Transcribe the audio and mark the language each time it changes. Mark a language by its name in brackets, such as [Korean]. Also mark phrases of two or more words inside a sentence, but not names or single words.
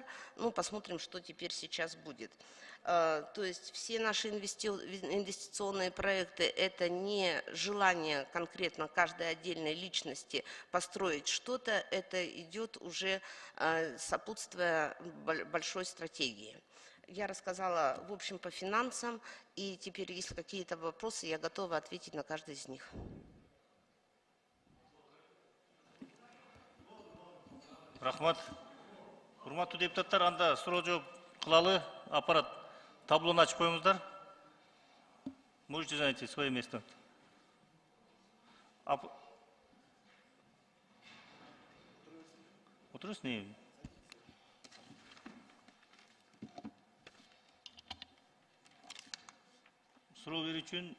[Russian] Ну, посмотрим, что теперь сейчас будет. То есть все наши инвестиционные проекты – это не желание конкретно каждой отдельной личности построить что-то, это идет уже сопутствуя большой стратегии. Я рассказала, в общем, по финансам, и теперь, если какие-то вопросы, я готова ответить на каждый из них. [Kyrgyz] Рахмат. Урматтуу депутаттар, анда суроо жооп кылалы, аппарат таблону ачып коюңуздар. [Russian] Можете занять свое место. [Kazakh] Отырыңыз, не? [Kyrgyz] Суроо берүү үчүн